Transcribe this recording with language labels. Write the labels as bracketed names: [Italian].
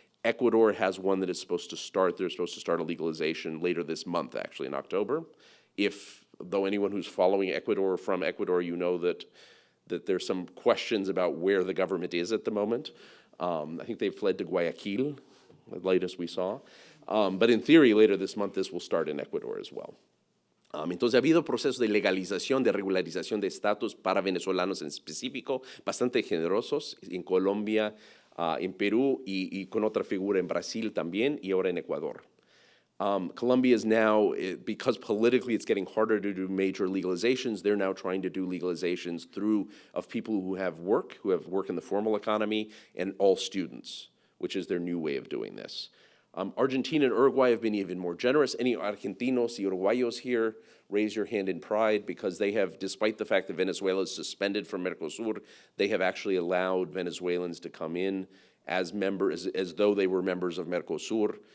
[English] Ecuador has one that is supposed to start. They're supposed to start a legalization later this month, actually, in October, if though anyone who's following Ecuador from Ecuador, you know that there's some questions about where the government is at the moment. I think they've fled to Guayaquil, the latest we saw. But in theory, later this month, this will start in Ecuador as well. [Spanish] Entonces, ha habido procesos de legalización, de regularización de estatus para venezolanos en específico, bastante generosos en Colombia, en Perú y con otra figura en Brasil también y ahora en Ecuador. [English] Colombia is now, because politically it's getting harder to do major legalizations, they're now trying to do legalizations of people who have work in the formal economy, and all students, which is their new way of doing this. Argentina and Uruguay have been even more generous. Any Argentinos y Uruguayos here, raise your hand in pride, because they have, despite the fact that Venezuela is suspended from Mercosur, they have actually allowed Venezuelans to come in as members, as though they were members of Mercosur.